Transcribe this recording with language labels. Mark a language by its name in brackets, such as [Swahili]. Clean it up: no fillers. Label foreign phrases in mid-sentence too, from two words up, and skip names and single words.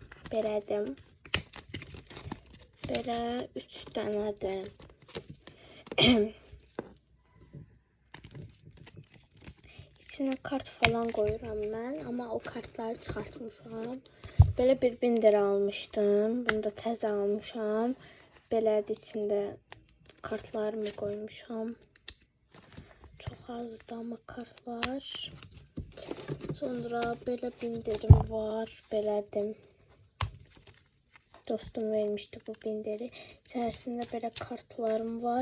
[Azerbaijani] Belədim. Belə 3 dənədir. İçine kart falan koyuram ben ama o kartları çıxartmışam. Böyle bir binder almışdım. Bunu da təzə almışam. Belədir, içində kartlarımı koymuşam. [Turkish] Çok azdı ama kartlar. [Azerbaijani] Sonra belə binderim var. Belədim. [Turkish] Dostum vermişti bu binderi. İçerisinde böyle kartlarım var.